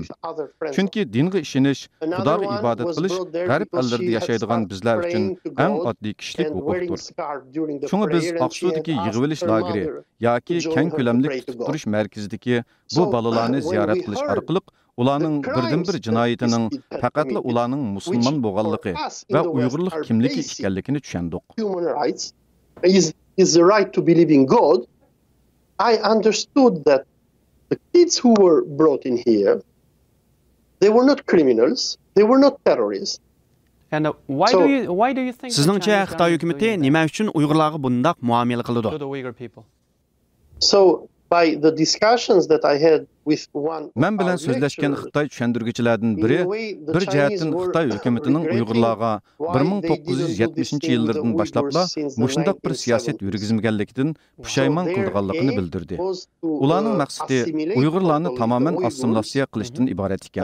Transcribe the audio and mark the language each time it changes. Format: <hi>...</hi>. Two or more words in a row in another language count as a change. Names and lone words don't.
<uz>Chunki dinga ishonish, Xudoga ibodat qilish g'arb ellarda yashaydigan bizlar uchun eng oddiy kishilik huquqdir. Shunga biz Oqsudagi yig'ilish lageri yoki keng ko'lamli tutib turish markazidagi bu bolalarni ziyorat qilish orqali ularning birdan-bir jinoyatining faqatla ularning musulmon bo'lganligi va Uyg'urlik kimligi ekanligini tushundik.</uz> <en>Is the right to believe in God. I understood that the kids who were brought in here, they were not criminals, they were not terrorists. And why do you think</en> <uz>Sizningcha Xitoy hukumatı nima uchun Uyg'urlarga bundaq muomala qiladi?</uz> <en>So by the discussions that I had with one</en> <uz>Men bilan so'zlashgan Xitoy tushundiruvchilardan biri bir jihatdan Xitoy hukumatining Uyg'urlarga 1970-yillardan boshlabla mushundaq bir siyosat yurgizmaganligidan pushaymon qilganligini bildirdi. Ularning maqsadi Uyg'urlarni tamoman assimilyatsiya qilishdan iborat ekan.</uz>